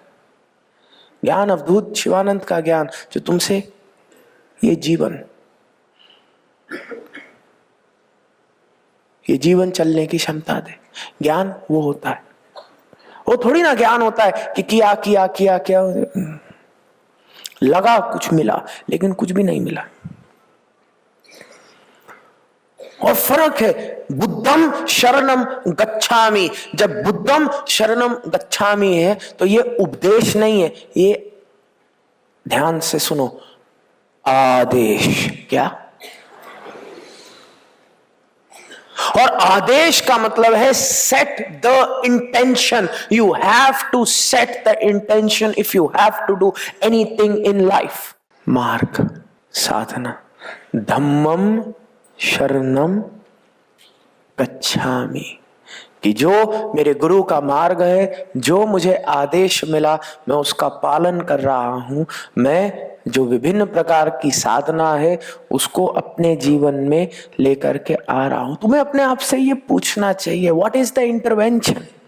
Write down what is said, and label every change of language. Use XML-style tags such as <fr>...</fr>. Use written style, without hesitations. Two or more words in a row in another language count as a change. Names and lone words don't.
<hi>ज्ञान अवधूत शिवानंद का ज्ञान जो तुमसे ये जीवन ये जीवन चलने की क्षमता दे। ज्ञान वो होता है, वो थोड़ी ना ज्ञान होता है कि किया किया किया क्या, लगा कुछ मिला लेकिन कुछ भी नहीं मिला। और फर्क है,</hi> <pi>बुद्धम शरणम गच्छामि।</pi> <hi>जब</hi> <pi>बुद्धम शरणम गच्छामि</pi> <hi>है तो ये उपदेश नहीं है, ये ध्यान से सुनो, आदेश। क्या? और आदेश का मतलब है</hi> <en>set the intention. You have to set the intention if you have to do anything in life.</en> <hi>मार्ग, साधना,</hi> <pi>धम्मम शरणम गच्छामि,</pi> <hi>कि जो मेरे गुरु का मार्ग है, जो मुझे आदेश मिला, मैं उसका पालन कर रहा हूं। मैं जो विभिन्न प्रकार की साधना है उसको अपने जीवन में लेकर के आ रहा हूं। तुम्हें अपने आप से ये पूछना चाहिए,</hi> <en>What is the intervention?</en>